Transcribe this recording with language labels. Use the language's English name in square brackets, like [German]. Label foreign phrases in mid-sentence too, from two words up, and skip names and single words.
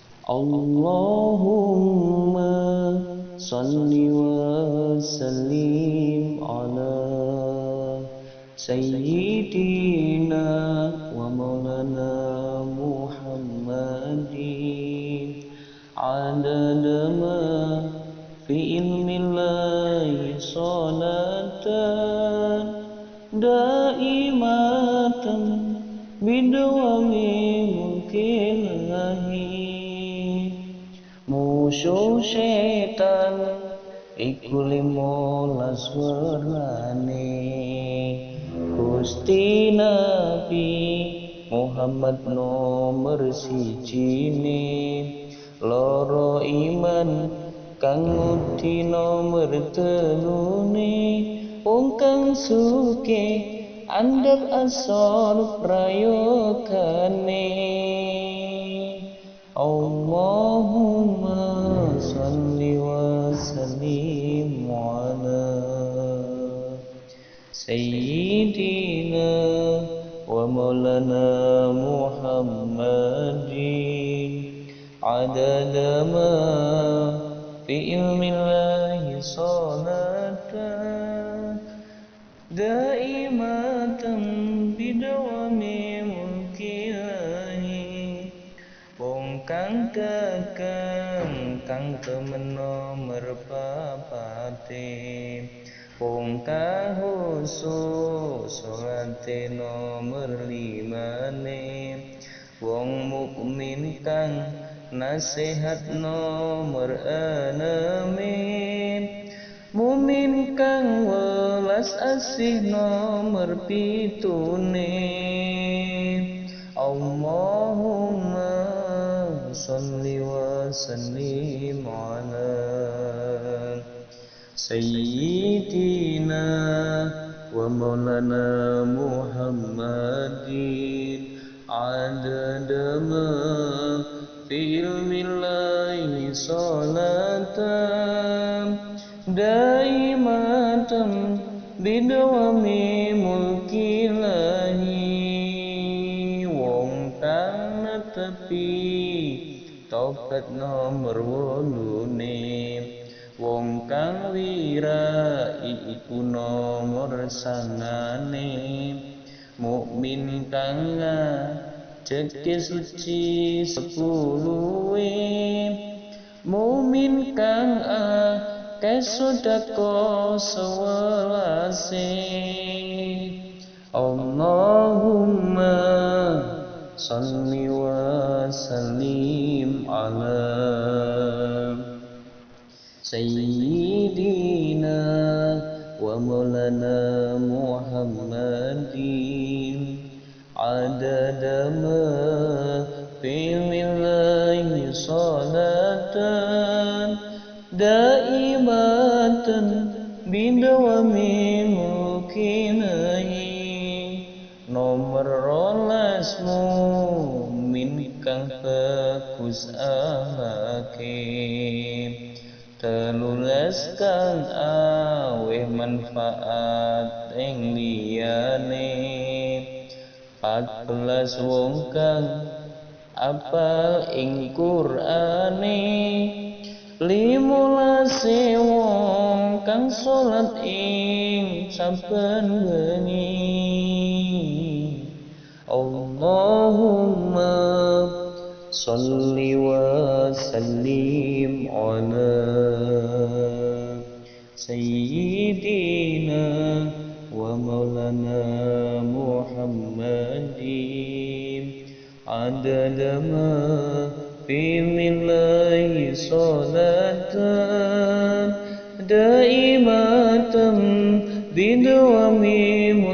[Arabic] اللهم صل وسلم على سيدنا ومولانا محمد عدد ما في علم الله صلاة دائمة بدوام ملك الله. [Javanese] Musuh setan iku 15 werane, Gusti Nabi Muhammad nomor sijine, loro iman kang ngudi nomor telune, wong kang suke andhap asor prayogane. [Arabic] اللهم صل وسلم على سيدنا ومولانا محمد عدد ما في علم الله صلاة دائمة بدوام ملك الله. [Javanese] Wong kang kakang kang temeno merpapate, wong kahusu salate nomor 5, wong mukmin kang nasihat nomor 6, mumin kang welas asih nomor 7. [Arabic] اللهم صل وسلم على سيدنا ومولانا محمد عدد ما في علم الله صلاة دائمة بدوام ملك الله. [Javanese] Wong kang netepi taubat nomor 8, wong kang wirai iku nomor 9, mukmin kang ngajake suci 10, mumin kang akeh sedekah 11. [Arabic] اللهم صل وسلم على سيدنا ومولانا محمد عدد ما في علم الله صلاة دائمة بدوام ملك الله. [Javanese] Nomor 12 mumin kang bagus akhlake, 13 kang aweh manfaat ing liyane, 14 wong kang apal ing Qur'ane, 15 wong kang salat ing saben bengi. [Arabic] اللهم صل وسلم على سيدنا ومولانا محمد عدد ما في علم الله صلاة دائمة بدوام